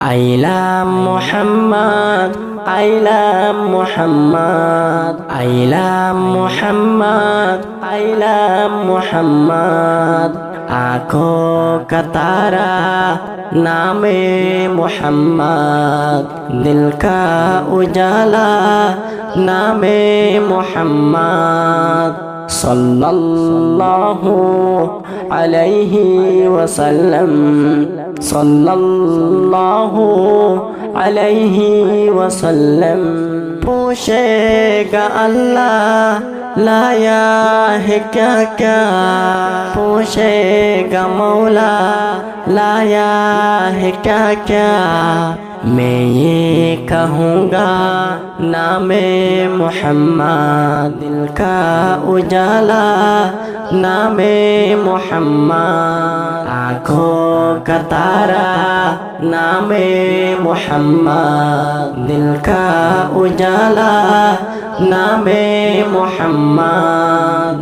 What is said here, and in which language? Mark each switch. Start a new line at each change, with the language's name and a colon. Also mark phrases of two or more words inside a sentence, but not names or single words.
English: I love Muhammad, I love Muhammad, I love Muhammad, I love Muhammad.
Hindi: आँखों का तारा नामे मुहम्मद, दिल का उजाला नामे मुहम्मद।
Arabic: صلى الله عليه وسلم، صلى الله عليه وسلم.
Hindi: पूछेगा अल्लाह लाया है क्या क्या, पूछेगा मौला लाया है क्या क्या। मैं ये कहूँगा नामे मुहम्मद, दिल का उजाला नामे मुहम्मद। आँखों का तारा नामे मुहम्मद, दिल का उजाला नामे मुहम्मद।